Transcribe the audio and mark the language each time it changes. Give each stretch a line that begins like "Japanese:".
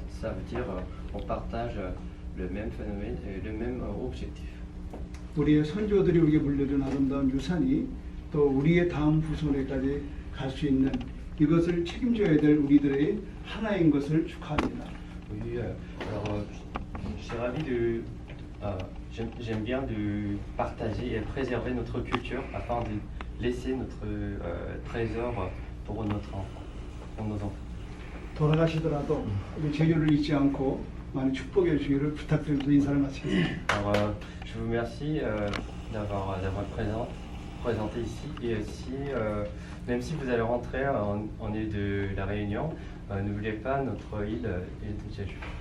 French: Ça veut dire on partage le même phénomène et le même objectif.
Korean: 우리의 선조들이 우리에게 물려준 아름다운 유산이 또 우리의 다음 후손에까지 갈 수 있는 이것을 책임져야 될 우리들의 하나인 것을 축하합니다.
French: Oui, alors je suis ravi de. J'aime bien de partager et préserver notre culture afin de laisser notre trésor pour notre enfant, pour nos enfants.
Korean: 돌아가시더라도 우리 제주를 잊지 않고 많이 축복해 주시기를 부탁드리면서 인사를 마치겠습니다.
French: Alors, je vous remercie d'avoir présenté ici et aussi, même si vous allez rentrer en île de la Réunion, n'oubliez pas notre île de Jeju.